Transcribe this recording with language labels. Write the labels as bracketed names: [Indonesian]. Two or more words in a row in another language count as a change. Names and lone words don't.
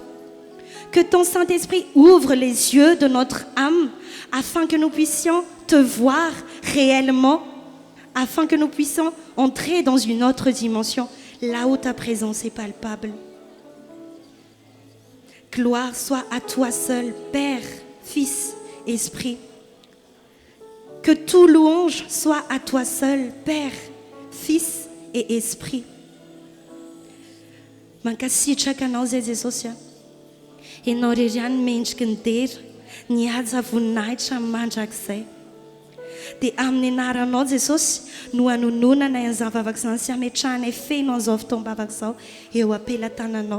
[French] Que ton Saint-Esprit ouvre les yeux de notre âme afin que nous puissions te voir réellement, afin que nous puissions entrer dans une autre dimension, là où ta présence est palpable. Gloire soit à toi seul, Père, Fils, Esprit. Que tout louange soit à toi seul, Père, Fils et Esprit. [Malagasy] Mankasitraka anao zay Jesosy. Ianao irery ihany mendriky ny dera, ny haja voninahitra mandrakizay. Dia amin'ny anaranao Jesosy no hanononana izany vavaka izany sy hametrahana feno an'izao fotoam-bavaka izao eo am-pelatananao.